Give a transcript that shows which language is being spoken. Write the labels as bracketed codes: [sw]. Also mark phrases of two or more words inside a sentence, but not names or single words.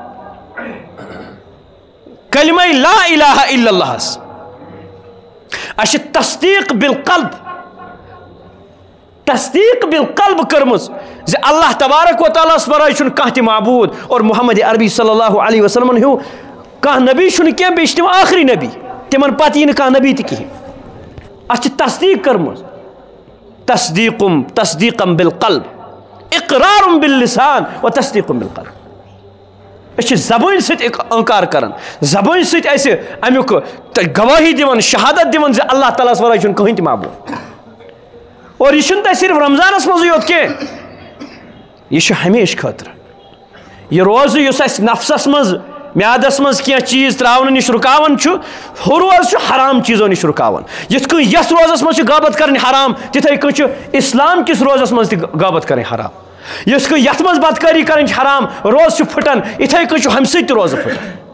[ks] کلمہ [ar] لا الہ الا اللہس [ks] اچھا [ar] تصدیق بالقلب [ks] کرمز زِ اللہ تبارک و تعالیٰ ورائے چھُنہٕ کانٛہہ تہِ معبود اور محمد عربی [ar] صلی اللہ علیہ وسلم [ks] ہیو کانٛہہ نبی چھُنہٕ کینٛہہ بیٚیہِ چھِ تِم آخری نبی تِمن پتہٕ یی نہٕ کانٛہہ نبی تہِ کِہیٖنۍ اَتھ چھِ تصدیق کٔرمٕژ [ar] تصدیقم بالقلب اقرار باللسان و تصدیق بالقلب [ks] اس زبان ست انکار کران زبان ست امیک گواہی دیوان شہادت دیوان زِ اللہ تعالیٰ ورائے چھُنہٕ کٕہٕنۍ تہِ معبود اور یہ چھُنہٕ تۄہہِ صرف رمضانس منٛزٕے یوت کینٛہہ یہ چھُ ہمیشہِ خٲطرٕ یہ روزٕ یُس اَسہِ نفسس منٛز میادس منٛز کینٛہہ چیٖز ترٛاونہٕ نِش رُکاوان چھُ ہُہ روز چھُ حرام چیٖزو نِش رُکاوان یِتھ کٔنۍ یتھ روزس منٛز چھِ غٲبت کرٕنۍ حرام تِتھٕے کٔنۍ چھُ اسلام کِس روزس منٛز تہِ غٲبت کرٕنۍ حرام یِتھ کٔنۍ یتھ منٛز بدکٲری کرٕنۍ چھِ حرام روز چھُ پھٕٹان یِتھٕے کٔنۍ چھُ ہمہِ سۭتۍ تہِ روزٕ پھٕٹان